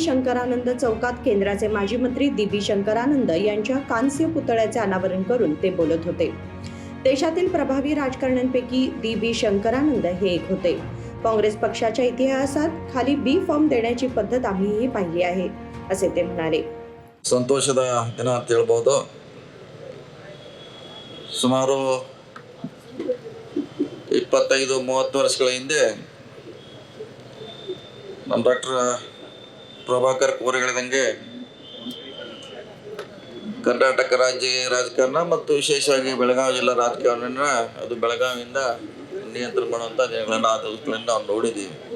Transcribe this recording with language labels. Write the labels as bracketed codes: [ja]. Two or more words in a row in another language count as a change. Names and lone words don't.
[mr] शंकरानंद चौकात केंद्राचे माजी मंत्री डी.बी. शंकरानंद यांच्या कांस्य पुतळ्याचे अनावरण करून ते बोलत होते. देशातील प्रभावी राजकारण्यांपैकी डी.बी. शंकरानंद हे एक होते. काँग्रेस पक्षाच्या इतिहासात खाली बी फॉर्म देण्याची पद्धत आम्हीही पाहिली आहे, असे ते म्हणाले. [kn] ಸಂತೋಷದ ದಿನ ಅಂತ ಹೇಳ್ಬೋದು. ಸುಮಾರು 25-30 ವರ್ಷಗಳ ಹಿಂದೆ ನಮ್ಮ ಡಾಕ್ಟರ್ ಪ್ರಭಾಕರ್ ಕೋರೆ ಹೇಳಿದಂಗೆ ಕರ್ನಾಟಕ ರಾಜ್ಯ ರಾಜಕಾರಣ ಮತ್ತು ವಿಶೇಷವಾಗಿ ಬೆಳಗಾವಿ ಜಿಲ್ಲಾ ರಾಜಕಾರಣ ಅದು ಬೆಳಗಾವಿಯಿಂದ ನಿಯಂತ್ರಣ ಮಾಡುವಂಥ ದಿನಗಳನ್ನು ಆ ದಿವಸಗಳನ್ನು ನಾವು ನೋಡಿದ್ದೀವಿ.